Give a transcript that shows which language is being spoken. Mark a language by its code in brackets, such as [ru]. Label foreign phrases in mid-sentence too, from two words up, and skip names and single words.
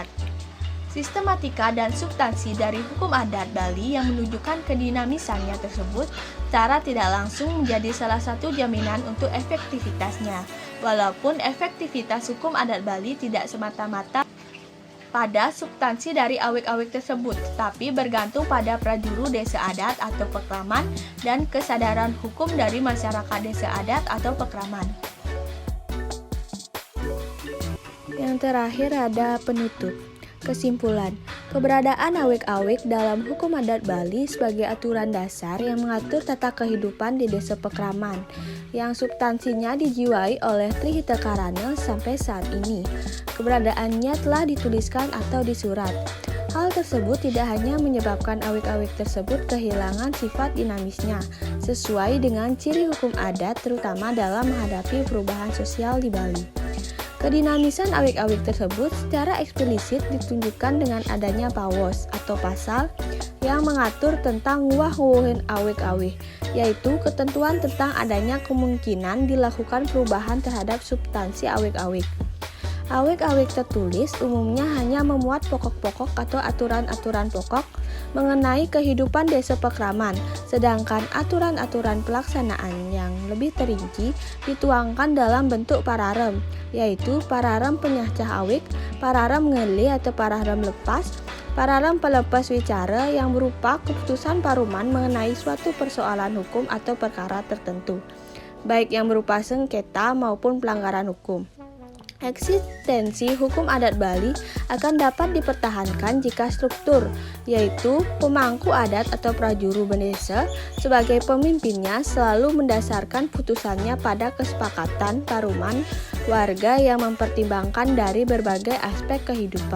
[id] Sistematika dan substansi dari hukum adat Bali yang menunjukkan kedinamisannya tersebut secara tidak langsung menjadi salah satu jaminan untuk efektivitasnya. Walaupun efektivitas hukum adat Bali tidak semata-mata pada substansi dari awik-awik tersebut, tetapi bergantung pada prajuru desa adat atau pekraman dan kesadaran hukum dari masyarakat desa adat atau pekraman. Yang terakhir ada penutup. Kesimpulan, keberadaan awik-awik dalam hukum adat Bali sebagai aturan dasar yang mengatur tata kehidupan di desa pekraman, yang substansinya dijiwai oleh Trihita Karana sampai saat ini. Keberadaannya telah dituliskan atau disurat. Hal tersebut tidak hanya menyebabkan awik-awik tersebut kehilangan sifat dinamisnya, sesuai dengan ciri hukum adat terutama dalam menghadapi perubahan sosial di Bali. Kedinamisan awik-awik tersebut secara eksplisit ditunjukkan dengan adanya pawos atau pasal yang mengatur tentang wah-wuhin awik-awik, yaitu ketentuan tentang adanya kemungkinan dilakukan perubahan terhadap substansi awik-awik. Awik-awik tertulis umumnya hanya memuat pokok-pokok atau aturan-aturan pokok mengenai kehidupan desa pekraman, sedangkan aturan-aturan pelaksanaan yang lebih terinci dituangkan dalam bentuk pararem, yaitu pararem penyahcah awik, pararem ngeli atau pararem lepas, pararem pelepas wicara yang berupa keputusan paruman mengenai suatu persoalan hukum atau perkara tertentu, baik yang berupa sengketa maupun pelanggaran hukum. Eksistensi hukum adat Bali akan dapat dipertahankan jika struktur, yaitu pemangku adat atau prajuru desa sebagai pemimpinnya selalu mendasarkan putusannya pada kesepakatan paruman warga yang mempertimbangkan dari berbagai aspek kehidupan.